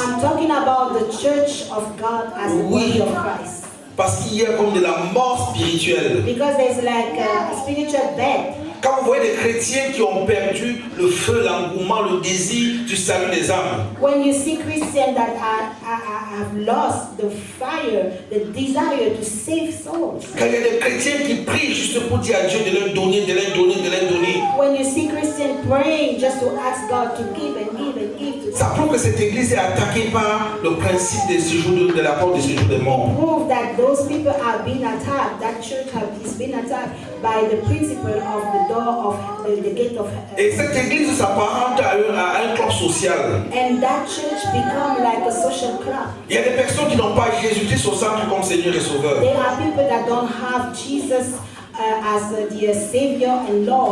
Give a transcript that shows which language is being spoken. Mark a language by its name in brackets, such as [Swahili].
[English] I'm talking about the church of God as the [French] Oui. [English] body of Christ. [French] Parce qu'il y a comme de la mort spirituelle. [English] Because there's like a spiritual death. [French] Quand vous voyez des chrétiens qui ont perdu le feu, l'engouement, le désir du salut des âmes, [English] When you see Christians that have lost the fire, the desire to save souls. [French] quand il y a des chrétiens qui prient juste pour dire à Dieu de leur donner, de leur donner, de leur donner, [English] When you see Christians praying just to ask God to give and give and give to [French] ça prouve que cette église est attaquée par le principe des séjours de la porte des séjours des morts. [English] prove that those people are being attacked, that church is being attacked by the principle of the door of the gate of [French] Et cette église s'apparente à un club social. [English] and that church become like a social club. [French] Il y a des personnes qui n'ont pas Jésus-Christ au centre comme Seigneur et Sauveur, [English] There are people that don't have Jesus as their Savior and Lord.